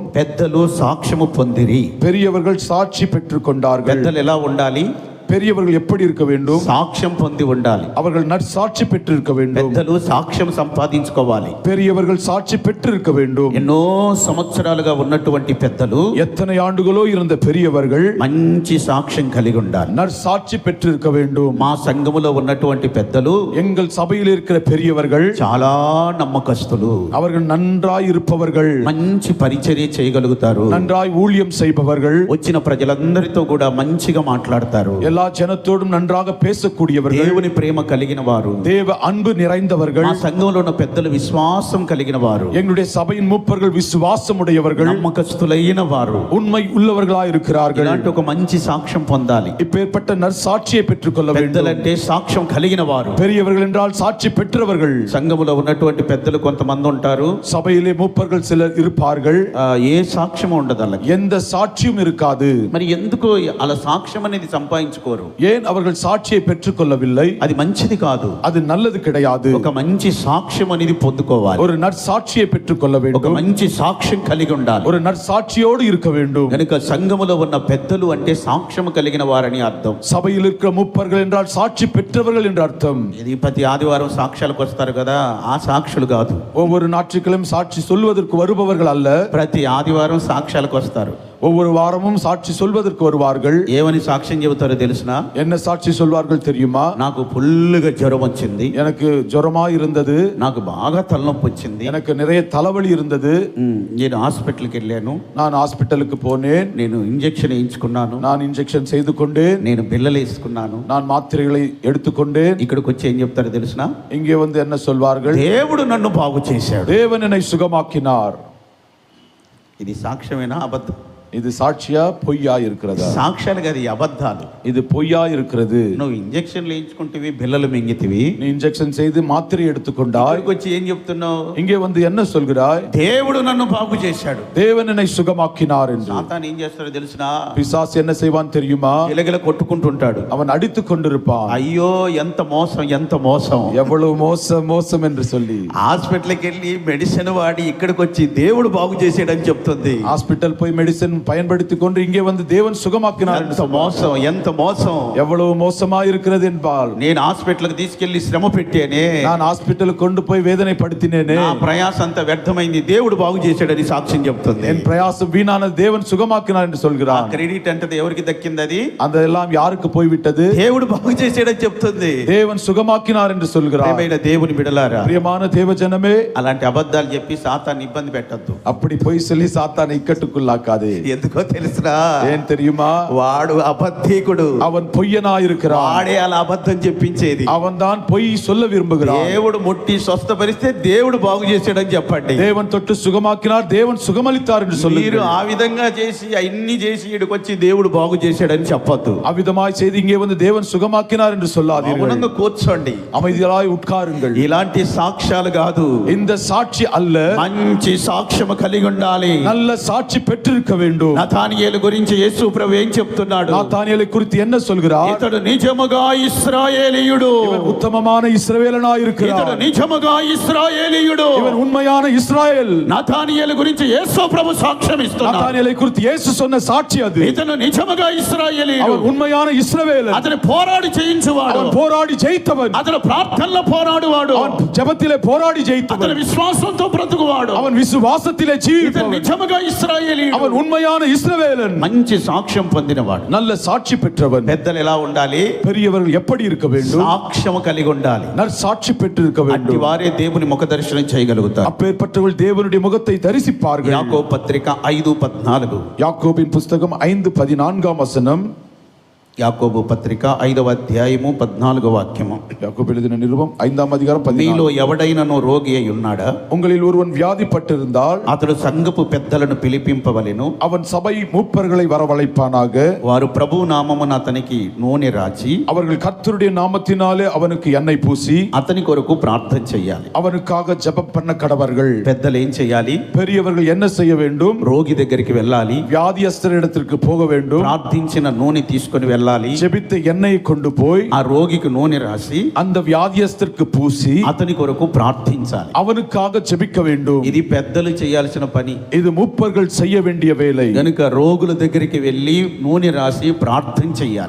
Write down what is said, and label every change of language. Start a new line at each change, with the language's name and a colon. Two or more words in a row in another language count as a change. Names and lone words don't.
Telugu: పెద్దలు సాక్ష్యము పొందిరి.
Tamil: பெரியவர்கள் சாட்சி பெற்றுக் கொண்டார்கள்.
Telugu: పెద్దలు ఎలా ఉండాలి?
Tamil: பெரியவர்கள் எப்படி இருக்க வேண்டும்?
Telugu: సాక్ష్యం పొంది ఉండాలి.
Tamil: அவர்கள் நற்சாட்சி பெற்றிருக்க வேண்டும்.
Telugu: పెద్దలు సాక్ష్యం సంపాదించుకోవాలి.
Tamil: பெரியவர்கள் சாட்சி பெற்றிருக்க வேண்டும்.
Telugu: ఎన్నో సంవత్సరాలుగా ఉన్నటువంటి పెద్దలు,
Tamil: எத்தனை ஆண்டுகளோ இருந்த பெரியவர்கள்
Telugu: మంచి సాక్ష్యం కలిగి ఉండాలి.
Tamil: நற்சாட்சி பெற்றிருக்க வேண்டும்.
Telugu: మా సంఘములో ఉన్నటువంటి పెద్దలు
Tamil: எங்கள் சபையில் இருக்கிற பெரியவர்கள்
Telugu: చాలా నమ్మకస్తులు.
Tamil: அவர்கள் நன்றாய் இருப்பவர்கள்,
Telugu: మంచి పరిచర్య చేయగలుగుతారు.
Tamil: நன்றாய் ஊழியம் செய்பவர்கள்,
Telugu: వచ్చిన ప్రజలందరితో కూడా మంచిగా మాట్లాడతారు.
Tamil: எல்லா ஜனத்தோடும் நன்றாக பேசக்கூடியவர்கள்,
Telugu: దేవుని ప్రేమ కలిగిన వారు,
Tamil: தேவ அன்பு நிறைந்தவர்கள்.
Telugu: మా సంఘంలో ఉన్న పెద్దలు విశ్వాసం కలిగిన వారు,
Tamil: எங்களுடைய சபையின் மூப்பர்கள் விசுவாசம் உடையவர்கள்,
Telugu: నమ్మకస్తులైన వారు,
Tamil: உண்மை உள்ளவர்களாய் இருக்கிறார்கள்.
Telugu: ఇలాంటి ఒక మంచి సాక్ష్యం పొందాలి.
Tamil: இப்பேற்பட்ட நற்சாட்சியை பெற்றுக்கொள்ள வேண்டும்.
Telugu: పెద్దలంటే సాక్ష్యం కలిగిన వారు.
Tamil: பெரியவர்கள் என்றால் சாட்சி பெற்றவர்கள்.
Telugu: సంఘములో ఉన్నటువంటి పెద్దలు కొంతమంది ఉంటారు,
Tamil: சபையிலே மூப்பர்கள் சிலர் இருப்பார்கள்,
Telugu: ఏ సాక్ష్యం ఉండదు, అలాగే
Tamil: எந்த சாட்சியும் இருக்காது.
Telugu: మరి ఎందుకు అలా సాక్ష్యం అనేది సంపాదించుకోవాలి? తీసుకోరు?
Tamil: ஏன் அவர்கள் சாட்சியை பெற்றுக்கொள்ளவில்லை?
Telugu: అది మంచిది కాదు.
Tamil: அது நல்லது கிடையாது.
Telugu: ఒక మంచి సాక్ష్యం అనేది పొందుకోవాలి.
Tamil: ஒரு நற்சாட்சியை பெற்றுக்கொள்ள
Telugu: ఒక
Tamil: வேண்டும்.
Telugu: మంచి సాక్ష్యం కలిగి ఉండాలి.
Tamil: ஒரு நற்சாட்சியோடு இருக்க வேண்டும்.
Telugu: కనుక సంఘములో ఉన్న పెద్దలు అంటే సాక్ష్యం కలిగిన వారని అర్థం.
Tamil: சபையில் இருக்கிற முப்பர்கள் என்றால் సాட்சி பெற்றவர்கள் என்று அர்த்தம்.
Telugu: ఇది ప్రతి ఆదివారం సాక్ష్యాలకు వస్తారు కదా, ఆ సాక్షులు కాదు.
Tamil: ஒவ்வொரு ஞாயிற்றுக்கிழமையும் சாட்சி சொல்வதற்கு வருபவர்கள் அல்ல.
Telugu: ప్రతి ఆదివారం సాక్ష్యాలకు వస్తారు.
Tamil: ஒவ்வொரு வாரமும் சாட்சி சொல்வதற்கு வருவார்கள்.
Telugu: ఏమని సాక్ష్యం చెబుతారో తెలుసునా?
Tamil: என்ன சாட்சி சொல்வார்கள் தெரியுமா?
Telugu: నాకు ఫుల్గా జ్వరం వచ్చింది,
Tamil: எனக்கு ஜுரமா இருந்தது,
Telugu: నాకు బాగా తలనొప్పి వచ్చింది,
Tamil: எனக்கு நிறைய தலைவலி இருந்தது,
Telugu: నేను హాస్పిటల్కి వెళ్ళాను,
Tamil: நான் ஹாஸ்பிட்டலுக்கு போனேன்,
Telugu: నేను ఇంజెక్షన్ వేయించుకున్నాను,
Tamil: நான் இன்ஜெக்ஷன் செய்து கொண்டேன்,
Telugu: నేను బిళ్ళలు వేసుకున్నాను,
Tamil: நான் మాత్రகளை எடுத்துக்கொண்டேன்.
Telugu: ఇక్కడికి వచ్చి ఏం చెప్తారో తెలుసునా?
Tamil: இங்கே வந்து என்ன சொல்வார்கள்?
Telugu: దేవుడు నన్ను బాగు చేశాడు,
Tamil: தேவன் என்னை சுகமாக்கினார்.
Telugu: ఇది సాక్ష్యమేనా అబద్ధం?
Tamil: இது சாட்சியா பொய்யா இருக்கிறதா?
Telugu: సాక్ష్యాలు కాదు, ఈ అబద్ధాలు.
Tamil: இது பொய்யா இருக்கிறது.
Telugu: నువ్వు ఇంజెక్షన్లు వేయించుకుంటేవి, బిళ్ళలు మింగితివి,
Tamil: நீ இன்ஜெக்ஷன் செய்து மாத்திரை எடுத்துக்கொண்டாய்,
Telugu: ఇక్కడికి వచ్చి ఏం చెప్తున్నావు?
Tamil: இங்கே வந்து என்ன சொல்கிறாய்?
Telugu: దేవుడు నన్ను బాగు చేశాడు,
Tamil: தேவன் என்னை சுகமாக்கினார் என்று.
Telugu: సాతాను ఏం చేస్తాడో తెలుసునా?
Tamil: பிசாசு என்ன செய்வான் தெரியுமா?
Telugu: గిలగిల కొట్టుకుంటుంటాడు.
Tamil: அவன் அடித்துக் கொண்டிருப்பான்.
Telugu: అయ్యో ఎంత మోసం, ఎంత మోసం,
Tamil: எவ்வளவு மோசம் மோசம் என்று சொல்லி
Telugu: హాస్పిటల్కి వెళ్ళి మెడిసిన్ వాడి ఇక్కడికి వచ్చి దేవుడు బాగు చేసాడని చెప్తుంది.
Tamil: ஹாஸ்பிட்டல் போய் மெடிசன் பயன்படுத்திக் கொண்டு இங்கே வந்து தேவன் சுகமாக்கினார்.
Telugu: ఎంత మోసం, ఎంత మోసం,
Tamil: எவ்வளவு மோசமா இருக்கிறது என்பால்,
Telugu: నేను హాస్పిటల్కి తీసుకెళ్లి శ్రమ పెట్టానే,
Tamil: நான் ஹாஸ்பிட்டலுக்கு கொண்டு போய் வேதனை படுத்தினேனே,
Telugu: నా ప్రయాస అంతా వ్యర్థమైంది, దేవుడు బాగు చేశాడని సాక్ష్యం చెప్తుంది.
Tamil: என் பிரயாசம் வீணானது, தேவன் சுகமாக்கினார் என்று
Telugu: ఆ
Tamil: சொல்கிறார்.
Telugu: క్రెడిట్ అంటే ఎవరికి దక్కింది? అది
Tamil: அந்த எல்லாம் யாருக்கு போய்விட்டது?
Telugu: దేవుడు బాగు చేశాడని చెప్తుంది.
Tamil: தேவன் சுகமாக்கினார் என்று சொல்கிறார்.
Telugu: ప్రియమైన దేవుని బిడ్డలారా,
Tamil: பிரியமான தேவஜனமே,
Telugu: అలాంటి అబద్ధాలు చెప్పి సాతాన్ని ఇబ్బంది పెట్టద్దు.
Tamil: அப்படி போய் சொல்லி சாத்தானை இக்கட்டுக்குள்ளாக்காதே.
Telugu: ఎందుకో తెలుసురా?
Tamil: ஏன் தெரியுமா?
Telugu: వాడు అబద్ధికుడు,
Tamil: அவன் பொய்யனாய் இருக்கிறான்.
Telugu: వాడే అలా అబద్ధం చెప్పించేది.
Tamil: அவன் தான் பொய் சொல்ல விரும்புகிறான்.
Telugu: దేవుడు ముట్టి స్వస్థపరిస్తే దేవుడు బాగు చేశాడని చెప్పండి.
Tamil: தேவன் தொட்டு சுகமாக்கினார், தேவன் சுகமளித்தார் என்று
Telugu: మీరు
Tamil: சொல்லுங்கள்.
Telugu: ఆ విధంగా చేసి అన్ని చేసి ఇక్కడికి వచ్చి దేవుడు బాగు చేశాడని చెప్పొద్దు.
Tamil: அவ்விதமாய் செய்து இங்கே வந்து தேவன் சுகமாக்கினார் என்று சொல்லாதீர்கள்.
Telugu: మౌనంగా కూర్చోండి,
Tamil: அமைதியாய் உட்காருங்கள்.
Telugu: ఇలాంటి సాక్ష్యాలు కాదు,
Tamil: இந்த சாட்சி அல்ல,
Telugu: మంచి సాక్ష్యం కలిగి ఉండాలి.
Tamil: நல்ல சாட்சி பெற்றிருக்க வேண்டும்.
Telugu: నతానియేలు గురించి యేసు ప్రభు ఏం చెప్తున్నాడు?
Tamil: நாத்தானியேலை குறித்து என்ன சொல்கிறார்?
Telugu: ఇతడు నిజముగా ఇశ్రాయేలీయుడు,
Tamil: இவன் உத்தமமான இஸ்ரவேலனாய்
Telugu: ఇతడు
Tamil: இருக்கிறார்.
Telugu: నిజముగా ఇశ్రాయేలీయుడు.
Tamil: இவன் உண்மையான இஸ்ராயேல்.
Telugu: నతానియేలు గురించి యేసు ప్రభు సాక్ష్యం ఇస్తున్నాడు.
Tamil: நாத்தானியேலை குறித்து இயேசு சொன்ன சாட்சி அது.
Telugu: ఇతను నిజముగా ఇశ్రాయేలీయుడు,
Tamil: அவன் உண்மையான இஸ்ரவேலன்.
Telugu: అతను పోరాడి జయించువాడు,
Tamil: அவன் போராடி ஜெயித்தவன்.
Telugu: అతను ప్రార్థనలో పోరాడువాడు,
Tamil: அவன் ஜெபத்திலே போராடி
Telugu: అతను
Tamil: ஜெயித்தவன்.
Telugu: విశ్వాసంతో బ్రతుకువాడు,
Tamil: அவன் విశ్వాసத்திலே
Telugu: ఇతను
Tamil: ஜீவிப்பவன்.
Telugu: నిజముగా ఇశ్రాయేలీయుడు,
Tamil: அவன் உண்மையான இஸ்ரவேலன்.
Telugu: మంచి సాక్ష్యం పొందినవాడు.
Tamil: நல்ல சாட்சி பெற்றவன்.
Telugu: పెద్దలు ఎలా ఉండాలి?
Tamil: பெரியவர்கள் எப்படி இருக்க வேண்டும்?
Telugu: సాక్ష్యం కలిగి ఉండాలి.
Tamil: நற்சாட்சி பெற்றிருக்க
Telugu: అట్టి
Tamil: வேண்டும்.
Telugu: వారే దేవుని ముఖ దర్శనం చేయగలుగుతారు.
Tamil: அப்பேற்பட்டவர்கள் தேவனுடைய முகத்தை தரிசிப்பார்கள்.
Telugu: యాకోబు పత్రిక 5:14.
Tamil: யாக்கோபின் புஸ்தகம் 5:14 வசனம்.
Telugu: యాకోబు పత్రిక 5వ అధ్యాయము 14వ వాక్యము.
Tamil: யாக்கோபு எழுதின நிருபம் 5ஆம் அதிகாரம் 14.
Telugu: మీలో ఎవడైనను రోగి అయి ఉన్నాడా?
Tamil: உங்களில் ஒருவன் வியாதிப்பட்டிருந்தால்
Telugu: అతడు సంఘపు పెద్దలను పిలిపింపవలెను,
Tamil: அவன் சபை மூப்பர்களை வரவழைப்பானாக.
Telugu: వారు ప్రభు నామమున అతనికి నూనె రాచి
Tamil: அவர்கள் கர்த்தருடைய நாமத்தினாலே அவனுக்கு எண்ணெய் பூசி
Telugu: అతని కొరకు ప్రార్థన చెయ్యాలి.
Tamil: அவனுக்காக ஜெபம் பண்ண கடவர்கள்.
Telugu: పెద్దలు ఏం చెయ్యాలి?
Tamil: பெரியவர்கள் என்ன செய்ய வேண்டும்?
Telugu: రోగి దగ్గరికి వెళ్ళాలి,
Tamil: வியாதியஸ்தரிடத்திற்கு போக வேண்டும்.
Telugu: ప్రార్థించిన నూనె తీసుకొని వెళ్ళాలి,
Tamil: ஜெபித்த எண்ணெயை கொண்டு போய்
Telugu: ఆ రోగికి నూనె రాసి
Tamil: அந்த வியாதியஸ்தருக்கு பூசி
Telugu: అతని కొరకు ప్రార్థించాలి.
Tamil: அவனுக்காக ஜெபிக்க வேண்டும்.
Telugu: ఇది పెద్దలు చేయాల్సిన పని.
Tamil: இது மூப்பர்கள் செய்ய வேண்டிய வேலை.
Telugu: గనుక రోగుల దగ్గరికి వెళ్ళి నూనె రాసి ప్రార్థన చెయ్యాలి.